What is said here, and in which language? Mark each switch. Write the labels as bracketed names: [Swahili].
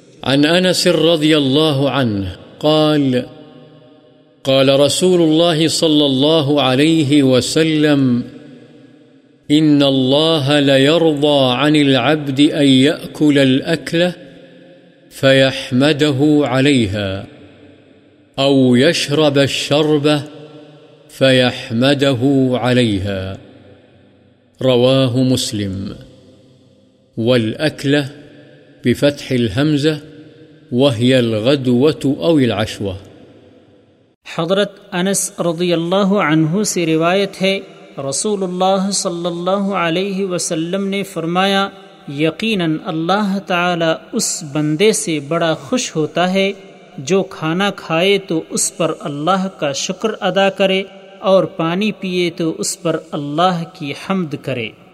[Arabic] عن انس رضی اللہ عنہ قال قال رسول اللہ صلی اللہ علیہ وسلم ان اللہ لیرضى عن العبد ان یأکل الاکل فیحمده علیہا او یشرب الشرب فیحمده علیہا رواہ مسلم. والاکل بفتح الہمزہ وهي الغدوة او العشوة. [Urdu] حضرت انس رضی اللہ عنہ سے روایت ہے، رسول اللہ صلی اللہ علیہ وسلم نے فرمایا، یقیناً اللہ تعالی اس بندے سے بڑا خوش ہوتا ہے جو کھانا کھائے تو اس پر اللہ کا شکر ادا کرے اور پانی پیئے تو اس پر اللہ کی حمد کرے.